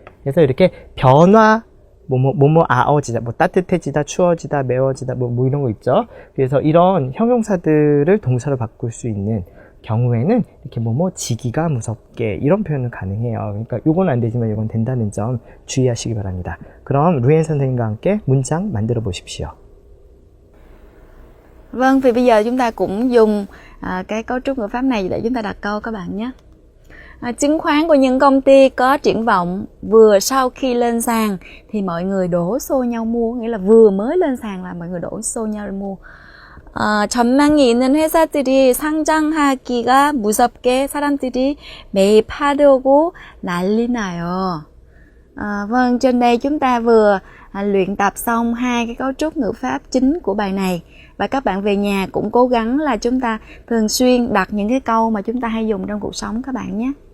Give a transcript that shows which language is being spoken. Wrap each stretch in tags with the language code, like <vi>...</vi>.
<ko>그래서 이렇게 변화, 아어지다, 따뜻해지다, 추워지다, 매워지다, 뭐 이런 거 있죠. 그래서 이런 형용사들을 동사로 바꿀 수 있는 경우에는 이렇게 지기가 무섭게, 이런 표현은 가능해요. 그러니까 요건 안 되지만 요건 된다는 점 주의하시기 바랍니다. 그럼 루엔 선생님과 함께 문장 만들어 보십시오.</ko> <vi>Vâng, vì bây giờ chúng ta cũng dùng cái cấu trúc ngữ pháp này để chúng ta đặt câu các bạn nhé. Chứng khoán của những công ty có triển vọng vừa sau khi lên sàn thì mọi người đổ xô nhau mua, nghĩa là vừa mới lên sàn là mọi người đổ xô nhau mua.</vi> <ko>전망이 있는 회사들이 상장하기가 무섭게 사람들이 매입하려고 난리 나요.</ko> <vi>Vâng, trên đây chúng ta vừa luyện tập xong hai cái cấu trúc ngữ pháp chính của bài này. Và các bạn về nhà cũng cố gắng là chúng ta thường xuyên đặt những cái câu mà chúng ta hay dùng trong cuộc sống các bạn nhé.</vi>